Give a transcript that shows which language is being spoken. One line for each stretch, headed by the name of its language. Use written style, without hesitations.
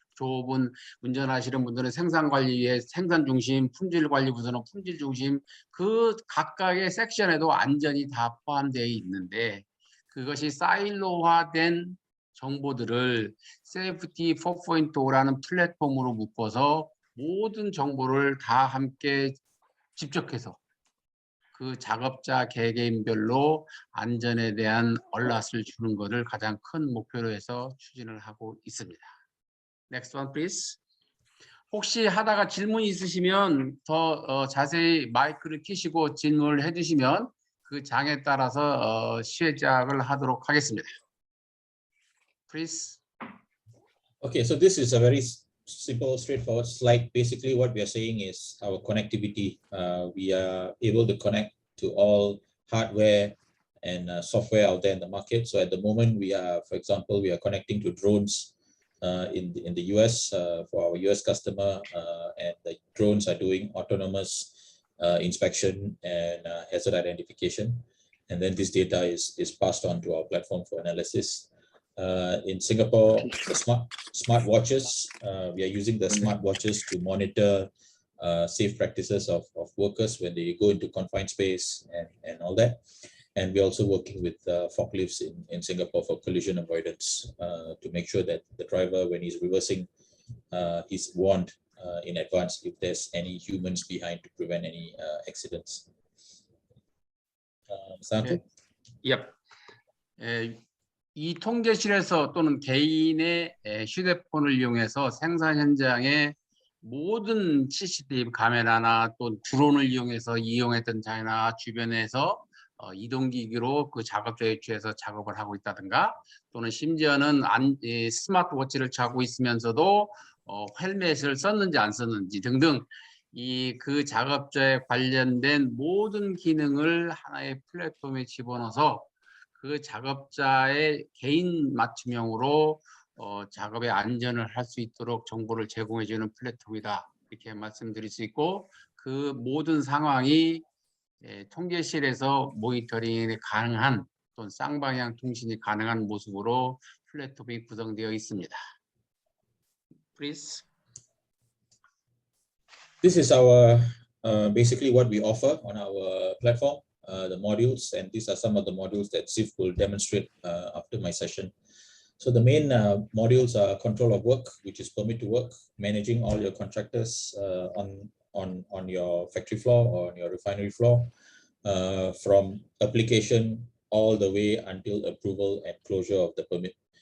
Korean: 조업은 운전하시는 분들은 생산 관리에 생산 중심, 품질 관리 부서는 품질 중심, 그 각각의 섹션에도 안전이 다 포함되어 있는데 그것이 사일로화된 정보들을 세이프티 4.0라는 플랫폼으로 묶어서 모든 정보를 다 함께 집적해서 그 작업자 개개인별로 안전에 대한 얼랏을 주는 것을 가장 큰 목표로 해서 추진을 하고 있습니다.
English: Next one, please.
Korean: 혹시 하다가 질문 있으시면 더 자세히 마이크를 켜시고 질문을 해주시면 그 장에 따라서 시작을 하도록 하겠습니다.
English: Please. Okay, so this is a very simple, straightforward slide. Basically, what we are saying is our connectivity. We are able to connect to all hardware and software out there in the market. So at the moment, we are, for example, we are connecting to drones in the US for our US customer, and the drones are doing autonomous inspection and hazard identification. And then this data is passed on to our platform for analysis. In Singapore, the smart watches, we are using the smart watches to monitor safe practices of workers when they go into confined space and all that. And we're also working with forklifts in Singapore for collision avoidance to make sure that the driver, when he's reversing, he's warned in advance if there's any humans behind to prevent any accidents. Santu? Yep.
Korean: 이 통제실에서 또는 개인의 휴대폰을 이용해서 생산 현장의 모든 CCTV 카메라나 또 드론을 이용했던 장이나 주변에서 이동기기로 그 작업자에 취해서 작업을 하고 있다든가 또는 심지어는 스마트워치를 차고 있으면서도 헬멧을 썼는지 안 썼는지 등등 그 작업자에 관련된 모든 기능을 하나의 플랫폼에 집어넣어서 그 작업자의 개인 맞춤형으로 작업의 안전을 할 수 있도록 정보를 제공해주는 플랫폼이다. 이렇게 말씀드릴 수 있고 그 모든 상황이 통계실에서 모니터링이 가능한 또는 쌍방향 통신이 가능한 모습으로 플랫폼이 구성되어 있습니다.
English: Please. This is our basically what we offer on our platform. The modules, and these are some of the modules that Ziv will demonstrate after my session. So the main modules are control of work, which is permit to work, managing all your contractors on your factory floor or on your refinery floor, from application all the way until approval and closure of the permit.